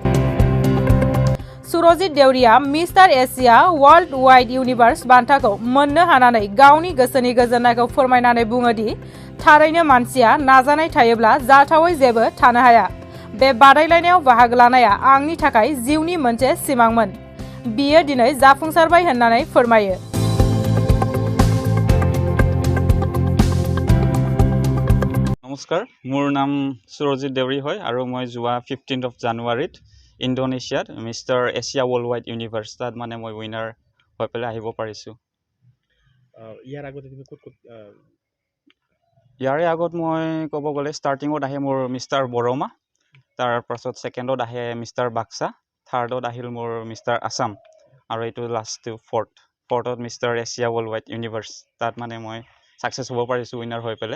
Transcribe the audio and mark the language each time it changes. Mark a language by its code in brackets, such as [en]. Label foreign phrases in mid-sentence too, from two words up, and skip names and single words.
[brx] सुरजित देवरिया मिस्टार एशिया वर्ल्ड वाइड यूनिवर्स बान्थाखौ मोननो हानानै गावनि गोसोनि गोजोननायखौ फोरमायनानै बुङोदि थारैनो मानसिया नाजानाय थायोब्ला जाथावै जेबो थानो हाया। बे बादायलायनायाव बाहागो लानाया आंनि थाखाय जिउनि मोनसे सिमांमोन। बियो दिनै जाफुंसारबाय होननानै फोरमायो। [as] নমস্কাৰ, মোৰ নাম সুৰজিত দেৱৰী হয় আৰু মই যোৱা 15 জানুৱাৰীত ইণ্ডোনেছিয়াত মিষ্টাৰ এছিয়া ৱৰ্ল্ড ৱাইড ইউনিভাৰ্ছ তাত মানে মই উইনাৰ হৈ পেলাই আহিব পাৰিছোঁ। ইয়াৰে আগত মই ক'ব গ'লে ষ্টাৰ্টিঙত আহে মোৰ মিষ্টাৰ বৰমা, তাৰ পাছত ছেকেণ্ডত আহে মিষ্টাৰ বাক্সা, থাৰ্ডত আহিল মোৰ মিষ্টাৰ আছাম আৰু এইটো লাষ্ট ফৰ্থত মিষ্টাৰ এছিয়া ৱৰ্ল্ড ৱাইড ইউনিভাৰ্ছ তাত মানে মই ছাকচেছ হ'ব পাৰিছোঁ উইনাৰ হৈ পেলাই।